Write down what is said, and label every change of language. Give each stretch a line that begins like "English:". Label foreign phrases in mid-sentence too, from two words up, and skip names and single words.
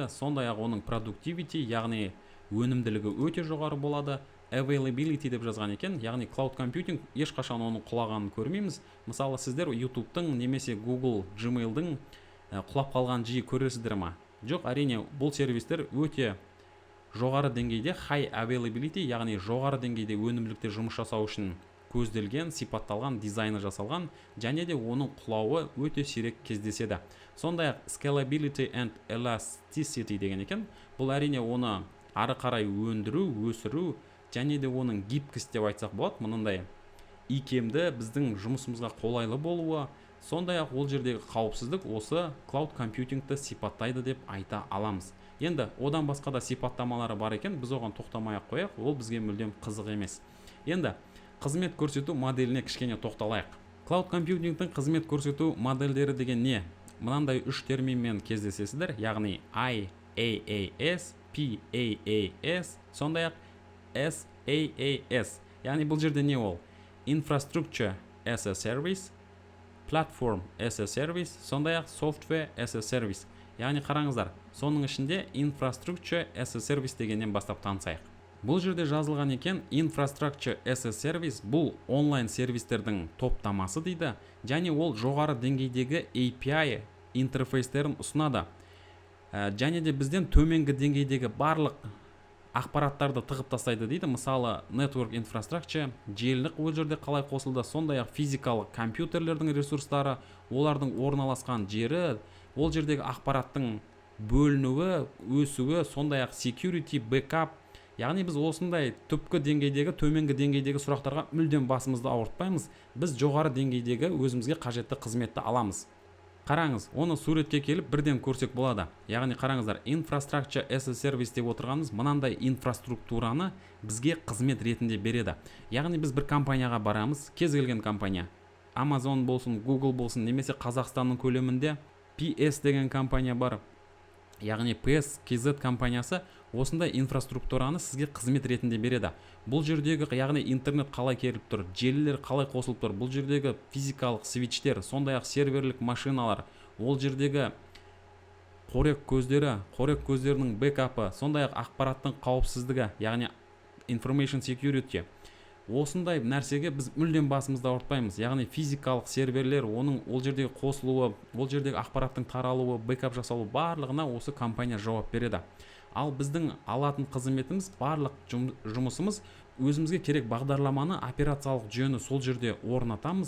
Kazakh: Сондай-ақ оның productivity, яғни өнімділігі өте жоғары болады. Availability деп жазған екен, яғни
English: cloud computing
Kazakh: ешқашан оның құлағанын көрмейміз. Мысалы, сіздер YouTube-тың немесе Google Gmail-дың құлап қалған жиі көресіздер ма? Жоқ, әрине бұл сервистер өте жоғары деңгейде
English: high availability,
Kazakh: яғни жоғары деңгейде өнімділікте жұмыс жасау үшін көзделген, сипатталған, дизайны жасалған, және де оның құлауы өте сирек кездеседі. Сондай-ақ
English: scalability and elasticity
Kazakh: деген екен. Бұл әрине оны ары қарай өндіру, өсіру, және де оның гибкость деп айтсақ болады, мұндай икемді біздің жұмысымызға қолайлы болуы. Сондай-ақ ол жердегі қауіпсіздік осы клауд компьютингті сипаттайды деп айта аламыз. Енді одан басқа да сипаттамалары бар екен, біз оған тоқтамай-ақ қояйық, ол бізге мүлдем қызық емес. Енді қызмет көрсету моделіне кішкене тоқталайық. Клауд компьютингтің қызмет көрсету модельдері деген не? Мынандай үш терминмен кездесесіздер, яғни IaaS, PaaS, сондай-ақ SaaS. Яғни бұл жерде не ол?
English: Infrastructure as a service, Platform as a service, сондай-ақ Software as a service.
Kazakh: Яғни қараңыздар, соның ішінде
English: Infrastructure as a service
Kazakh: дегеннен бастап танысайық. Бұл жерде жазылған екен,
English: Infrastructure as a service
Kazakh: бұл онлайн сервистердің топтамасы дейді, және ол жоғары деңгейдегі API интерфейстерін ұсынады. Және де бізден төменгі деңгейдегі барлық ақпараттарды тығып тастайды дейді. Мысалы
English: network infrastructure,
Kazakh: желілік ол жерде қалай қосылды, сондай-ақ физикалық компьютерлердің ресурстары, олардың орналасқан жері, ол жердегі ақпараттың бөлінуі, өсуі, сондай-ақ
English: security, backup.
Kazakh: Яғни біз осындай түпкі деңгейдегі, төменгі деңгейдегі сұрақтарға мүлдем басымызды ауыртпаймыз. Біз жоғары деңгейдегі өзімізге қажетті қызметті аламыз. Қараңыз, оны суретке келіп бірден көрсек болады. Яғни қараңыздар,
English: infrastructure as a service
Kazakh: деп отырғанымыз мынандай инфраструктураны бізге қызмет ретінде береді. Яғни біз бір компанияға барамыз, кез келген компания, Amazon болсын, Google болсын, немесе Қазақстанның көлемінде PS деген компания бар. Яғни PS, KZ компаниясы осындай инфраструктураны сізге қызмет ретінде береді. Бұл жердегі, яғни интернет қалай келіп тұр, желілер қалай қосылып тұр, бұл жердегі физикалық свитчтер, сондай-ақ серверлік машиналар, ол жердегі қорек көздерінің бэкапы, сондай-ақ ақпараттың қауіпсіздігі, яғни
English: information security.
Kazakh: Осындай нәрсеге біз мүлдем басымызды ауыртпаймыз. Яғни физикалық серверлер, оның ол жердегі қосылуы, ол жердегі ақпараттың таралуы, бэкап жасалуы барлығына осы компания жауап береді. Ал біздің алатын қызметіміз, барлық жұмысымыз өзімізге керек бағдарламаны, операциялық жүйені сол жерде орнатамыз.